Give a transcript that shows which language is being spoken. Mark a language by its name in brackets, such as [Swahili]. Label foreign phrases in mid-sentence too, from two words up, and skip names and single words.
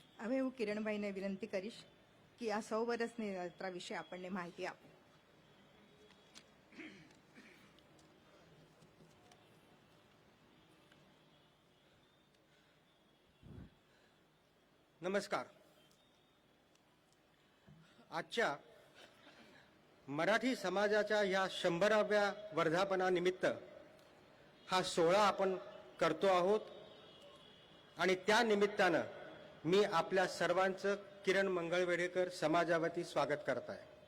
[Gujarati] હવે હું કિરણભાઈને વિનંતી કરીશ કે આ 100 વર્ષની યાત્રા વિશે આપણને માહિતી આપે. [Marathi] नमस्कार. आजच्या मराठी समाजाच्या या 100व्या वर्धापनानिमित्त हा सोहळा आपण करतो आहोत आणि त्या निमित्तानं मी आपल्या सर्वांचं किरण मंगळवेढेकर समाजावती स्वागत करत आहे.